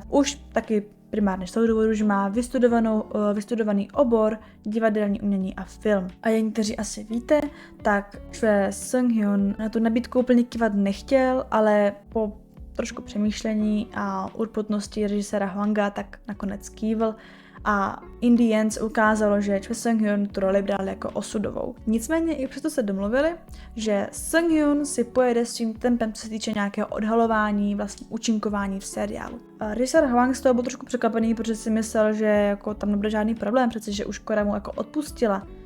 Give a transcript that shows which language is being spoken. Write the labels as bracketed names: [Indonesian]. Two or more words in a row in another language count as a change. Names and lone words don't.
[Czech] Už taky primárně z toho důvodu, že má vystudovaný obor divadelní umění a film. A jak někteří asi víte, tak Choi Seung-hyun na tu nabídku úplně kývat nechtěl, ale po trošku přemýšlení a urputnosti režiséra Hwanga tak nakonec kývl a [English] in the end [Czech] ukázalo, že Choi Seung-hyun tu roli bral jako osudovou. Nicméně i přesto se domluvili, že Seung-hyun si pojede svým tempem, co se týče nějakého odhalování, vlastně účinkování v seriálu. Režisér Hwang z toho byl trošku překvapený, protože si myslel, že jako tam nebude žádný problém, přece že už Korea mu jako odpustila.